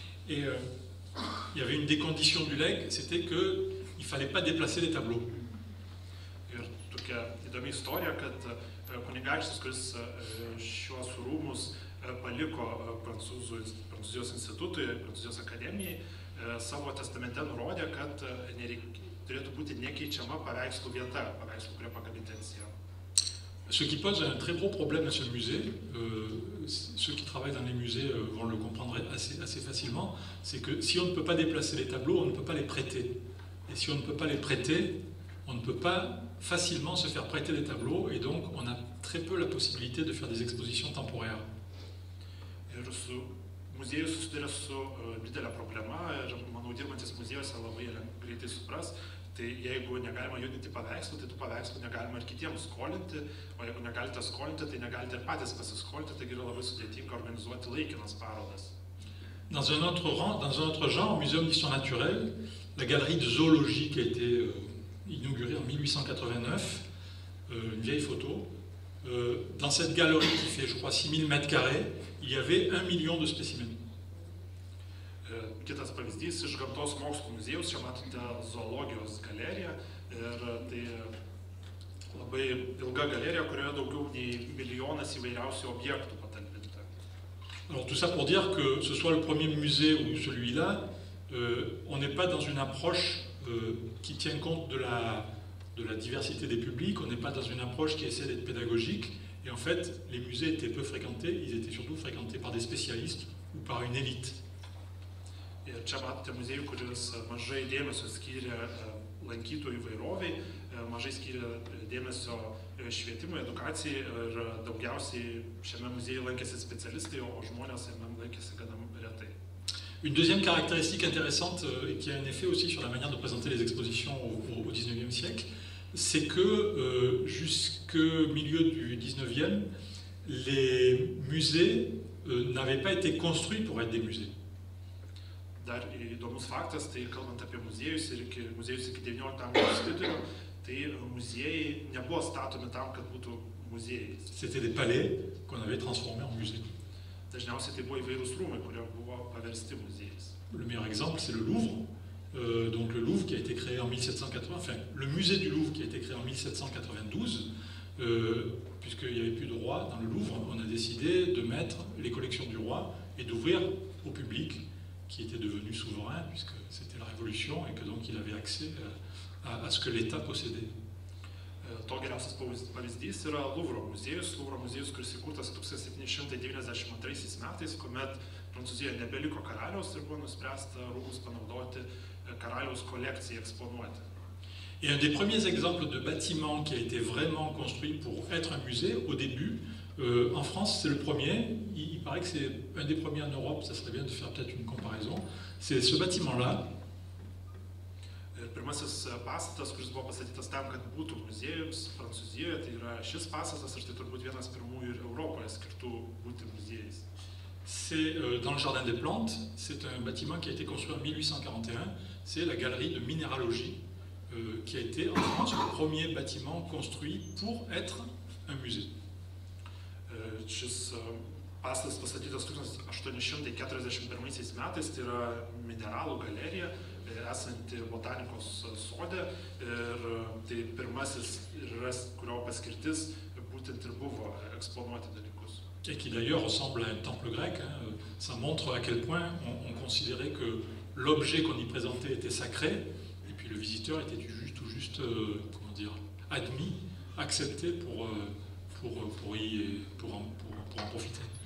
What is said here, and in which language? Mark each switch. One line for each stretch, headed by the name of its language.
French: Et il y avait une des conditions du legs, c'était qu'il ne fallait pas déplacer les tableaux.
Lithuanian: Ir tokia įdomi istorija, kad kunigaikštis, kuris šiuos rūmus paliko Prancūzijos institutui, Prancūzijos akademijai, savo testamente nurodė, kad turėtų būti nekeičiama paveikslų vieta, paveikslų, kurie pakabinti ant sienų.
French: Ce qui pose un très gros problème à ce musée, ceux qui travaillent dans les musées vont le comprendre assez facilement, c'est que si on ne peut pas déplacer les tableaux, on ne peut pas les prêter. Et si on ne peut pas les prêter, on ne peut pas facilement se faire prêter des tableaux, et donc on a très peu la possibilité de faire des expositions temporaires.
Lithuanian: Ir su muziejus susiduria su didelė problema, ir manau, dirbantis muziejuose labai greitai supras, tai jeigu negalima judinti paveikslų, tai tų paveikslų negalima ir kitiems skolinti, o jeigu negalite skolinti, tai negalite ir patys pasiskolinti, taigi yra labai sudėtinga organizuoti laikinas parodas.
French: Dans un autre genre, au Muséum d'Histoire Naturelle, la galerie de zoologie qui a été inaugurée en 1889, une vieille photo. Dans cette galerie qui fait, je crois, 6000 mètres carrés, il y avait 1 million de spécimens.
Lithuanian: Kitas pavyzdys iš gamtos mokslų muziejaus, čia matote zoologijos galeriją ir tai labai ilga galerija, kurioje daugiau nei milijonas įvairiausių objektų patalpinta.
French: Alors tout ça pour dire que ce soit le premier musée ou celui-là, on n'est pas dans une approche qui tient compte de la diversité des publics, on n'est pas dans une approche qui essaie d'être pédagogique, et en fait les musées étaient peu fréquentés, ils étaient surtout fréquentés par des spécialistes ou par une élite.
Lithuanian: Ir čia matote muziejų, kuris mažai dėmesio skyrė lankytojų įvairoviai, mažai skyrė dėmesio švietimui, edukacijai ir daugiausiai šiame muziejuje lankėsi specialistai, o žmonės jame lankėsi gana retai.
French: Une deuxième caractéristique intéressante et qui a un effet aussi sur la manière de présenter les expositions au XIXe siècle, c'est que jusqu'au milieu du XIXe, les musées n'avaient pas été construits pour être des musées.
Lithuanian: Dar įdomus faktas, tai kalbant apie muziejus ir muziejus iki 19 amžiaus vidurio, tai muziejai nebuvo statomi tam, kad būtų muziejai.
French: C'était des palais qu'on avait transformés en musées.
Lithuanian: Dažniausiai tai buvo įvairūs rūmai, kurie buvo paversti muziejais.
French: Le meilleur exemple, c'est le Louvre. donc le Louvre qui a été créé en 1780, enfin le musée du Louvre qui a été créé en 1792, puisqu'il n'y avait plus de roi dans le Louvre, on a décidé de mettre les collections du roi et d'ouvrir au public qui était devenu souverain, puisque c'était la Révolution et que donc il avait accès à ce que l'État possédait.
Lithuanian: To geriausias pavyzdys yra Luvro muziejus. Luvro muziejus, kuris įkurtas 1792 metais, kuomet Prancūzijoje nebeliko karaliaus ir buvo nuspręsta rūmus panaudoti karaliaus kolekcijai eksponuoti.
French: Et un des premiers exemples de bâtiment qui a été vraiment construit pour être un musée, au début, en France, c'est le premier. Il paraît que c'est un des premiers en Europe, ça serait bien de faire peut-être une comparaison. C'est ce bâtiment-là.
Lithuanian: Pirmasis pastatas, kuris buvo pastatytas tam, kad būtų muziejus Prancūzijoje, tai yra šis pastatas ir tai turbūt vienas pirmųjų ir Europoje skirtų būti muziejais.
French: C'est dans le Jardin des Plantes, c'est un bâtiment qui a été construit en 1841, c'est la galerie de minéralogie qui a été en France le premier bâtiment construit pour être un musée.
Lithuanian: Šis pastatas pastatytas 1841 metais, tai yra mineralų galerija esanti botanikos sode ir tai pirmasis kurio paskirtis būtent ir buvo eksponuoti dalykus.
French: Et qui d'ailleurs ressemble à un temple grec, hein. Ça montre à quel point on considérait que l'objet qu'on y présentait était sacré, et puis le visiteur était tout juste comment dire, admis, accepté pour en profiter.